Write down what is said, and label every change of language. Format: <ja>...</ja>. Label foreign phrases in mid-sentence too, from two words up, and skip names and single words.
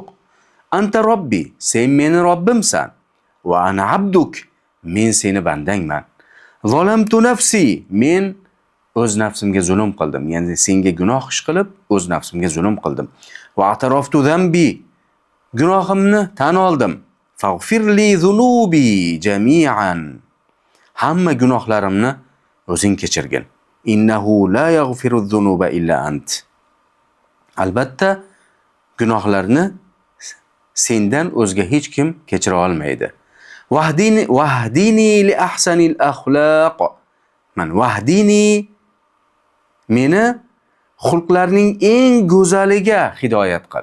<ar>أنت ربي,</ar> <uz>sen meni Robbimsan.</uz> <ar>وأنا عبدك,</ar> <uz>men seni bandangman.</uz> <ar>ظلمت نفسي,</ar> <uz>men o'z nafsimga zulm qildim. Ya'ni senga gunoh ish qilib, o'z nafsimga zulm qildim.</uz> <ar>واعترفت ذنبي,</ar> <uz>gunohimni tan oldim.</uz> <ar>فاغفر لي ذنوبي جميعا,</ar> <uz>hamma gunohlarimni o'zing kechirgin.</uz> <ar>إنه لا يغفر الذنوب إلا أنت.</ar> <uz>Albatta, gunohlarni sendan o'zga hech kim kechira olmaydi.</uz> <ar>واهدني لأحسن الأخلاق.</ar> <uz>Wahdini, meni xulqlarning eng go'zaliga hidoyat qil.</uz>